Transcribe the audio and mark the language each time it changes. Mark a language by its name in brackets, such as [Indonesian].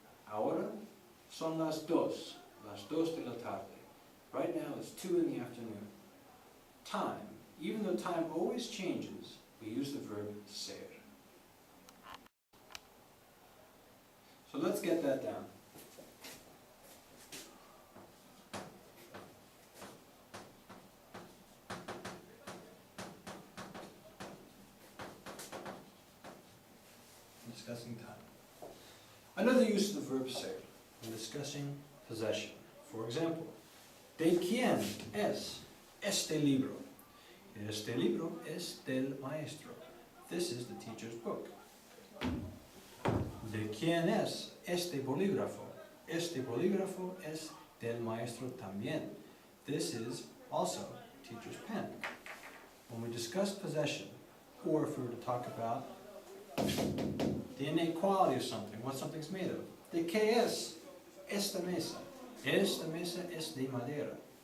[Spanish] Ahora son las dos de la tarde. [English] Right now it's 2 in the afternoon. Time, even though time always changes, we use the verb ser. So let's get that down. Discussing time. Another use of the verb ser in discussing possession. For example, [Spanish] ¿De quién es este libro? Este libro es del maestro. [English] This is the teacher's book. [Spanish] ¿De quién es este bolígrafo? Este bolígrafo es del maestro también. [English] This is also teacher's pen. When we discuss possession, or if we were to talk about the innate quality of something, what something's made of. [Spanish] ¿De qué es esta mesa? Esta mesa es de madera.